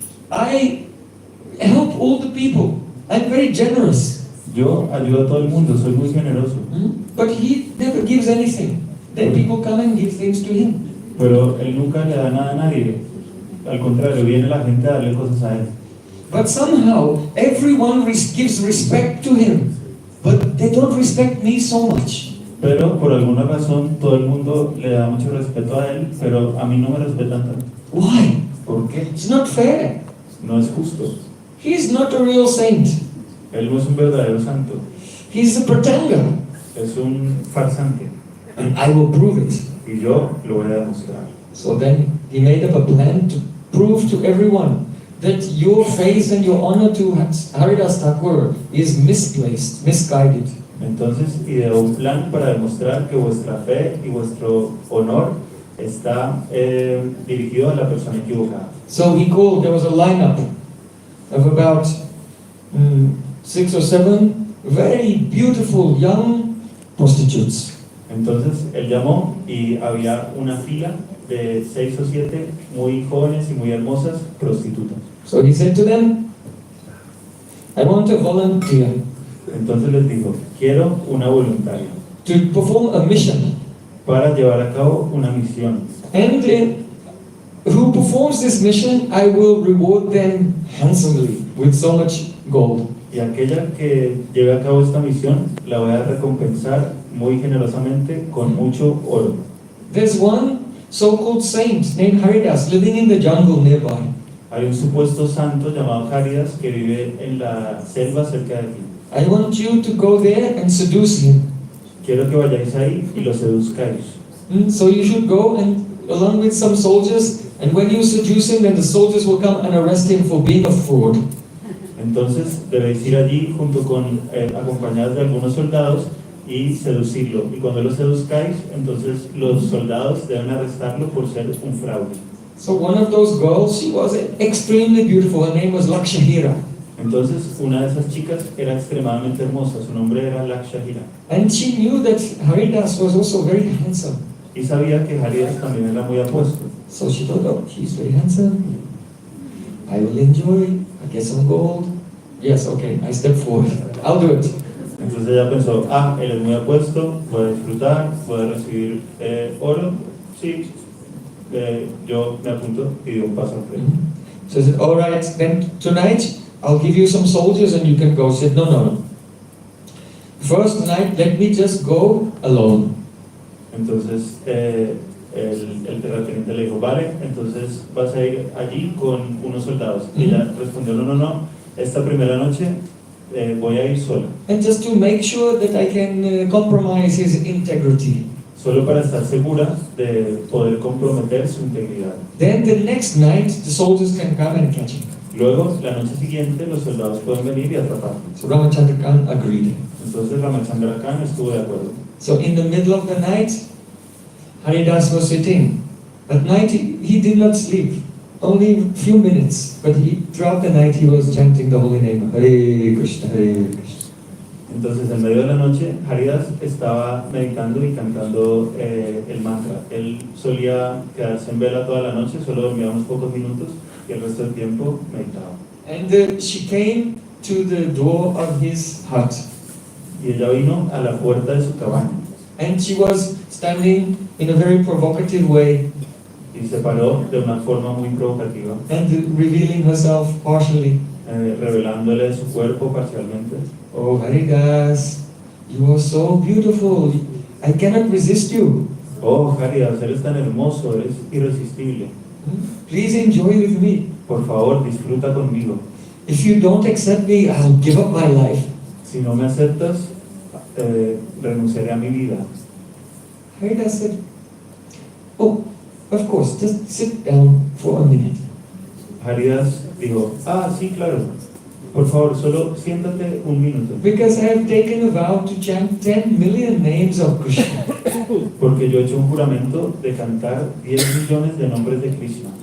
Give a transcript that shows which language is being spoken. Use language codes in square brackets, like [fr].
[en] I help all the people. I'm very generous. [es] Yo ayudo a todo el mundo, soy muy generoso. [en] But he never gives anything. Then people come and give things to him. [es] pero él nunca le da nada a nadie. Al contrario, viene la gente a darle cosas a él. [en] But somehow everyone gives respect to him, but they don't respect me so much. [es] Pero por alguna razón todo el mundo le da mucho respeto a él, pero a mí no me respetan tanto. [en] Why? [es] ¿Por qué? [en] It's not fair. [es] No es justo. [en] He's not a real saint. [es] Él no es un verdadero santo, [en] He's a pretender. [es] es un farsante. [en] And I will prove it. [es] Y yo lo voy a demostrar. [en] So then he made up a plan to prove to everyone that your faith and your honor to Haridas Thakur is misplaced, misguided. [es] Entonces ideó un plan para demostrar que vuestra fe y vuestro honor está dirigido a la persona equivocada. [en] So he called, there was a lineup of about 6 or 7 very beautiful young prostitutes. [es] Entonces él llamó y había una fila de 6 o 7 muy jóvenes y muy hermosas prostitutas. [en] So he said to them, I want a volunteer [es] Entonces les dijo, quiero una voluntaria [en] to perform a mission. [es] para llevar a cabo una misión. [en] And who performs this mission, I will reward them handsomely with so much gold. [es] Y aquella que lleve a cabo esta misión la voy a recompensar muy generosamente con mucho oro. [en] There's one so-called saint named Haridas living in the jungle nearby. [es] Hay un supuesto santo llamado Haridas que vive en la selva cerca de aquí. [en] I want you to go there and seduce him. [es] Quiero que vayáis ahí y lo seduzcáis. [en] So you should go and along with some soldiers, and when you seduce him, then the soldiers will come and arrest him for being a fraud. [es] Entonces debéis ir allí junto con acompañados de algunos soldados y seducirlo. Y cuando lo seduzcáis, entonces los soldados deben arrestarlo por ser un fraude. [en] So one of those girls, she was extremely beautiful. Her name was Lakshahira. [es] Entonces una de esas chicas era extremadamente hermosa, su nombre era Lakshahira. [en] And she knew that Haridas was also very handsome. [es] Y sabía que Haridas también era muy apuesto. [en] So she thought, oh, he's very handsome. I will enjoy, I get some gold. Yes, okay, I step forward. I'll do it. [es] Entonces ella pensó, él es muy apuesto, voy a disfrutar, voy a recibir oro. Sí, yo me apunto y doy un paso al frente. [en] So I said, all right, then tonight I'll give you some soldiers and you can go. She said, no, no, no. First night, let me just go alone. [es] Entonces el terrateniente le dijo, vale, entonces vas a ir allí con unos soldados. Y ella respondió, no, no, no, esta primera noche voy a ir sola. [en] And just to make sure that I can compromise his integrity. [es] Solo para estar segura de poder comprometer su integridad. [en] Then the next night, the soldiers can come and catch him. [es] Luego, la noche siguiente, los soldados pueden venir y atraparlo. [en] So Ramachandra Khan agreed. [es] Entonces Ramachandra Khan estuvo de acuerdo. [en] So in the middle of the night, Haridas was sitting. At night he did not sleep, only a few minutes. But throughout the night he was chanting the holy name, Hare Krishna, Hare Krishna. [es] Entonces, en medio de la noche, Haridas estaba meditando y cantando el mantra. Él solía quedarse en vela toda la noche, solo dormía unos pocos minutos y el resto del tiempo meditaba. [en] And she came to the door of his hut. [es] Y ella vino a la puerta de su cabaña [en] And she was standing in a very provocative way [es] y se paró de una forma muy provocativa, [en] and revealing herself partially. [es] revelándole su cuerpo parcialmente. [en] Oh, Haridas, you are so beautiful. I cannot resist you. [es] Oh, Haridas, eres tan hermoso, eres irresistible. [en] Please enjoy with me. [es] Por favor, disfruta conmigo. [en] If you don't accept me, I'll give up my life. [es] Si no me aceptas, renunciaré a mi vida. [en] Haridas said, oh, of course, just sit down for a minute. [es] Haridas dijo, sí, claro. Por favor, solo siéntate un minuto. [en] Because I have taken a vow to chant 10 million names of Krishna. [es] Porque yo he hecho un juramento de cantar 10 millones de nombres de Krishna.